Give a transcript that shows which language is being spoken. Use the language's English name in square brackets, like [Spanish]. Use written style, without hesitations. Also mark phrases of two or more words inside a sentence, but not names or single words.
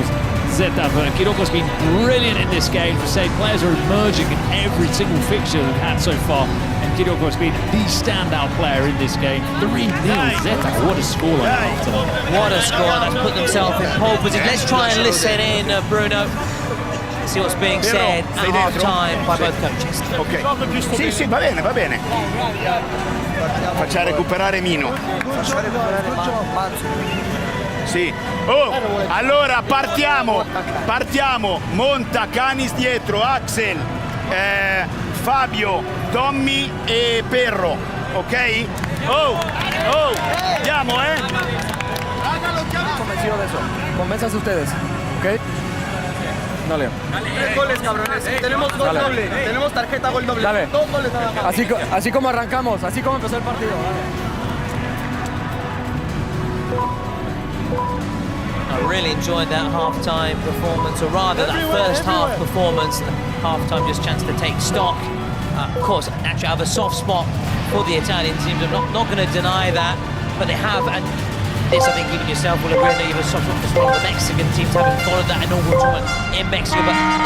[English] Zeta, but Hirocco's been brilliant in this game. For say, players are emerging in every single fixture they've had so far, and Hirocco's been the standout player in this game. 3-0 Zeta, what a scoreline after that. What a score, that's put themselves in pole position. Let's try and listen in, Bruno. See what's being said at half-time by both coaches. [Italian] Ok, sì, va bene. Faccia recuperare Mino. Sì. Oh, allora partiamo. Monta, Canis dietro, Axel, Fabio, Tommy e Perro. Ok? Oh, andiamo, [Spanish] Convencido de eso. Convénzanse ustedes, ¿ok? Dale. 3 goles, cabrones. Tenemos gol doble. Tenemos tarjeta gol doble. Dale. 2 goles nada más. Así como arrancamos, así como empezó el partido. Dale. [English] I really enjoyed that half-time performance, or rather that first half performance. Half-time just chance to take stock. Of course, actually I have a soft spot for the Italian teams. I'm not going to deny that, but they have, and this I think even yourself will agree, that you have a soft spot for one of the Mexican teams, having followed that inaugural tournament in Mexico.